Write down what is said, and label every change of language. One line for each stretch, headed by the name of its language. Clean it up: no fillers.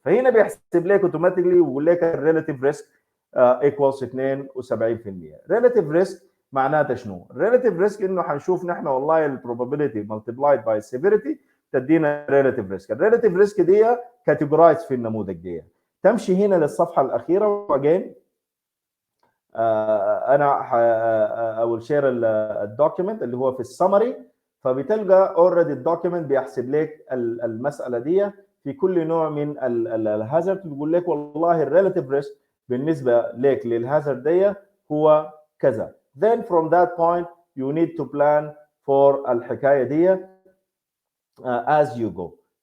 Arabic: فهنا بيحسب لك اوتوماتيكلي ويقول لك الريلاتيف ريسك
English: equals
Arabic: 72%.
English: relative risk
Arabic: معناته شنو؟
English: relative risk
Arabic: انه حنشوف نحن والله
English: البروبابيلتي multiplied by severity
Arabic: تدينا
English: relative risk.
Arabic: الريلاتيف ريسك دي categorized في النموذج دي. تمشي هنا للصفحه الاخيره واجين انا
English: I will share
Arabic: الدوكيمنت اللي هو في السمري، فبتلقى اوريدي الدوكيمنت بيحسب لك المساله دي في كل نوع من الهازارد، بيقول لك والله الريلاتيف ريسك بالنسبه لك للهازارد دي هو كذا.
English: then from that point you need to plan for
Arabic: الحكايه دي
English: as you go.